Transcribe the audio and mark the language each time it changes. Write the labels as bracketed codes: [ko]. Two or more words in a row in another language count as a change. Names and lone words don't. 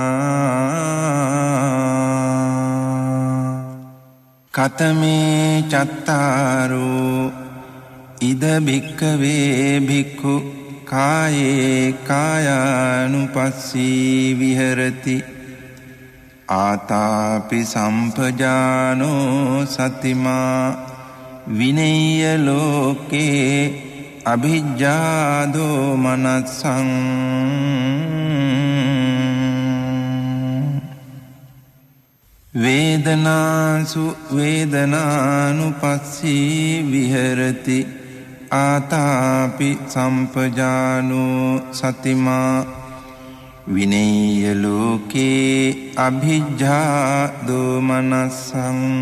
[pi] කතමේ චත්තාරෝ ඉද භික්ඛවේ භික්ඛු කායේ කායානුපස්සී විහෙරති ආතාපි සම්පජානෝ සතිමා විනේය ලෝකේ අභිජ්ජාදෝ මනස්සං. වේදනාසු වේදනානුපස්සී විහෙරති ආතාපි සම්පජානෝ සතිමා විනේය ලෝකේ අභිජ්ජාදෝ මනස්සං.